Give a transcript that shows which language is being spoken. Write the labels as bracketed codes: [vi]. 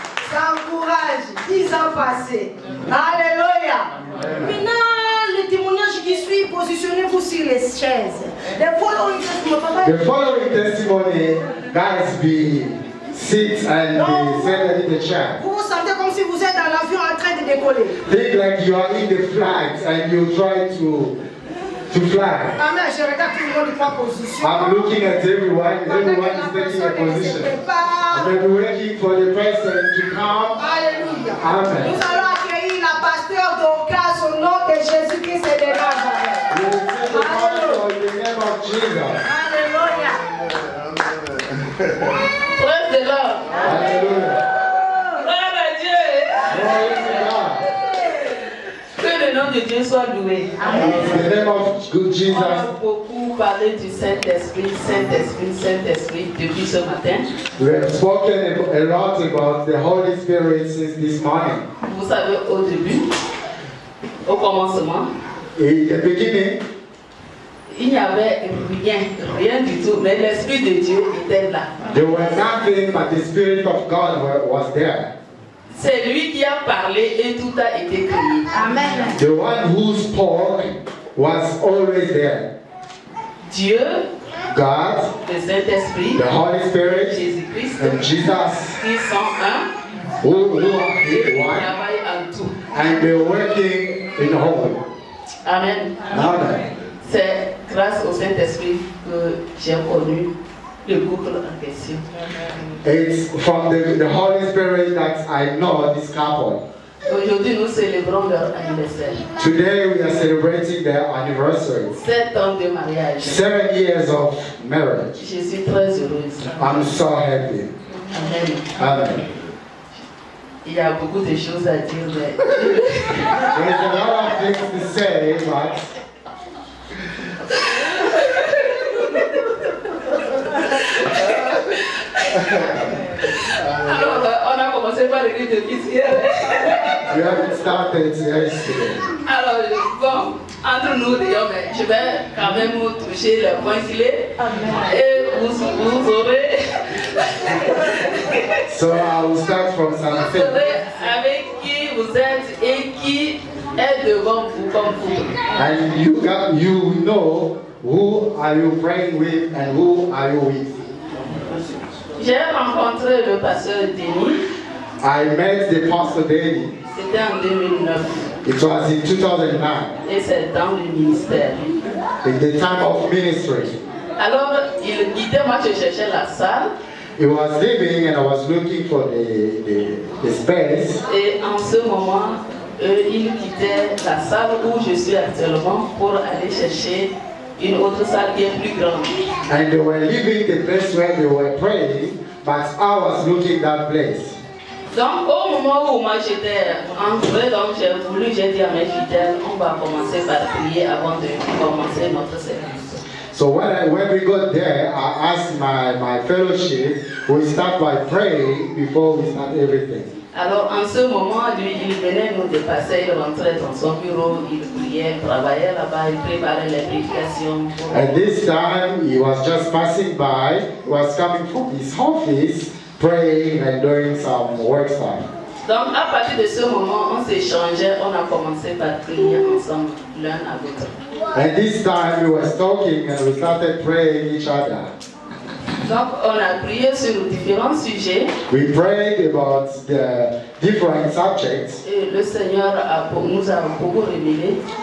[fr] Ça encourage. 10 ans passés. Alléluia. Maintenant, le témoignage qui suit, positionnez-vous sur les chaises. [en] The following testimony, guys, be sit and be seated in the chair. [fr] Vous vous sentez comme si vous êtes dans l'avion en train de décoller. [en] Think like you are in the flight and you try to fly. Amen. [fr] Je regarde tout le monde prend position. [en] I'm looking at everyone. Everyone is taking a position. I'm waiting for the person to come. Alléluia. Amen. [fr] Nous allons accueillir la pasteur d'Ocas au nom de Jésus-Christ et de Nazareth. [en] We will take the pastor in the name of Jesus. Alléluia. Praise the Lord. Hallelujah. [fr] Gloire à Dieu. [en] Glory to God. [fr] Que le nom de Dieu soit loué. [en] In the name of good [fr] On [en] Jesus. [fr] a beaucoup parlé du Saint-Esprit, Saint-Esprit, Saint-Esprit depuis ce matin. [en] We have spoken a lot about the Holy Spirit since this morning. [fr] Vous savez, au début, au commencement, [en] In the beginning, [fr] il n'y avait rien du tout, mais l'Esprit de Dieu était là. [en] there was nothing but the Spirit of God was there. [fr] C'est lui qui a parlé et tout a été créé. Amen. [en] The one who spoke was always there. [fr] Dieu, [en] God, [fr] le Saint-Esprit, [en] the Holy Spirit, [fr] Jésus-Christ, [en] and Jesus, [fr] qui sont un, [en] who are [fr] et [en] one, [fr] travaillent en tout. [en] and they're working in whole. Amen. Amen. [fr] C'est grâce au Saint-Esprit que j'ai connu le couple en question. [en] It's from the Holy Spirit that I know this couple. [fr] Aujourd'hui, nous célébrons leur anniversaire. [en] Today we are celebrating their anniversary. [fr] 7 ans de mariage. [en] 7 years of marriage. [fr] Je suis très heureuse. [en] I'm so happy. Amen. Amen. [fr] Il y a beaucoup de choses à dire, mais [en] There's a lot of things to say, but [fr] alors, on a commencé par l'église de hier. [en] we haven't started yesterday. [fr] Alors, bon, entre nous, je vais quand même toucher le point clé. Et vous aurez, [en] So I will start from [fr] vous [en] something. [fr] saurez avec qui vous êtes et qui est devant vous comme vous. [en] And you know who are you praying with and who are you with. [fr] J'ai rencontré le pasteur Denis. [en] I met the pastor Danny. [fr] C'était en 2009. [en] It was in 2009, [fr] Et c'est dans le ministère. [en] in the time of ministry. [fr] Alors, il quittait, moi je cherchais la salle. [en] He was leaving and I was looking for the space. [fr] Et en ce moment, il quittait la salle où je suis actuellement pour aller chercher une autre salle qui est plus grande. [en] And they were leaving the place where they were praying, but I was looking that place. [fr] Donc au moment où moi j'étais entourée, donc j'ai dit à mes fidèles, on va commencer par prier avant de commencer notre service. [en] So when we got there, I asked my fellowship, we start by praying before we start everything. [fr] Alors en ce moment, lui, il venait nous dépasser, il rentrait dans son bureau, il priait, travaillait là-bas, il préparait les prédications. [en] At this time, he was just passing by, he was coming from his office, praying and doing some work stuff. [fr] Donc à partir de ce moment, on s'échangeait, on a commencé par prier ensemble l'un à l'autre. [en] And this time we were talking and we started praying each other. [fr] Donc on a prié sur différents sujets. [en] We prayed about the different subjects. [fr] Et le Seigneur nous a beaucoup révélé.